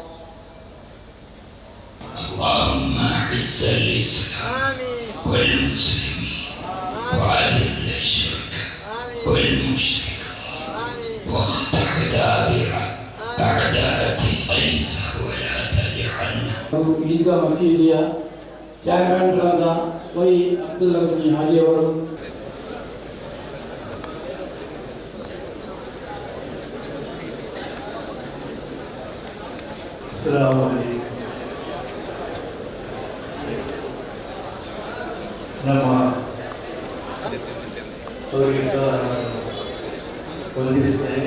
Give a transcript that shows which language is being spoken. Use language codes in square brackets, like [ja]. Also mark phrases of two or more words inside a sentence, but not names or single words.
[ar] اللهم أعز الإسلام والمسلمين وأذل الشرك والمشرك و اقطع دابر أعداء الغيظ ولا تجعلنا. [kn] ಈದ್ಗಾ ಮಸೀದಿಯ ಚಾರ್ಮನ್ರಾದ ವೈ ಅಬ್ದುಲ್ಲಾ ಕುಂಜಿ ಹಾಜಿ ಅವರು [ar] السلام عليكم. [kn] ನಮ್ಮ ಅವರಿಗೆ ವಂದಿಸ್ತೇನೆ.